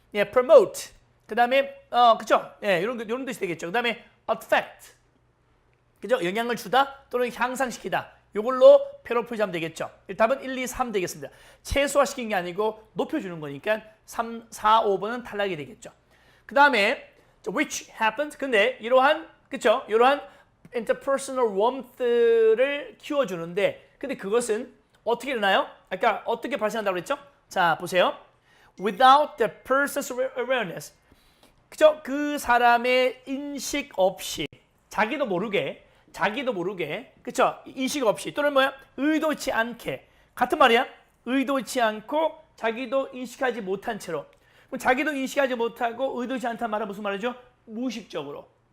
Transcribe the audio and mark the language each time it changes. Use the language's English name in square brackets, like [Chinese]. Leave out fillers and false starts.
[Korean] 예, promote. 그다음에 그죠? 예, 이런 뜻이 되겠죠. 그다음에 affect. 그죠? 영향을 주다 또는 향상시키다. 이걸로 paraphrase 하면 되겠죠. 답은 1, 2, 3 되겠습니다. 최소화시킨 게 아니고 높여주는 거니까 3, 4, 5번은 탈락이 되겠죠. 그다음에 [English] which happens. [Korean] 근데 이러한 그죠? 이러한 interpersonal warmth를 키워주는데 근데 그것은 어떻게 일어나요? 아까 어떻게 발생한다고 그랬죠? 자, 보세요. [English] Without the person's awareness. [Korean] 그죠? 그 사람의 인식 없이 자기도 모르게 그죠? 인식 없이 또는 뭐야? 의도치 않게 같은 말이야? 의도치 않고 자기도 인식하지 못한 채로 그럼 자기도 인식하지 못하고 의도치 않다는 말은 무슨 말이죠? 무의식적으로.